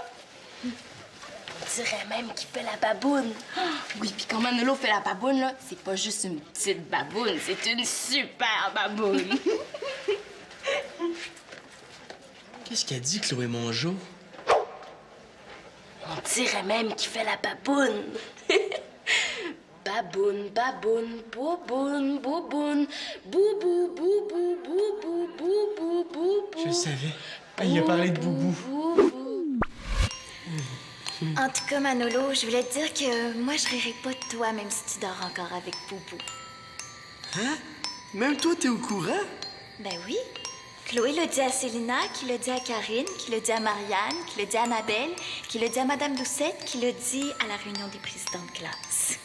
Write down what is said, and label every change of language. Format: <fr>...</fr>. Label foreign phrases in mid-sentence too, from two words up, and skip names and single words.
<fr>On dirait même qu'il fait la baboune. Oui, puis quand Manolo fait la baboune, là, c'est pas juste une petite baboune, c'est une super baboune. Qu'est-ce qu'elle dit, Chloé Mongeau? On dirait même qu'il fait la baboune. Baboune, baboune, bouboune, bouboune, boubou, boubou, boubou, boubou, boubou. Je le savais. Il a parlé de Boubou. Boubou. En tout cas, Manolo, je voulais te dire que moi, je rirais pas de toi, même si tu dors encore avec Boubou. Hein? Même toi, t'es au courant? Ben oui. Chloé l'a dit à Célina, qui l'a dit à Karine, qui l'a dit à Marianne, qui l'a dit à Annabelle, qui l'a dit à Madame Doucette, qui l'a dit à la réunion des présidents de classe.</fr>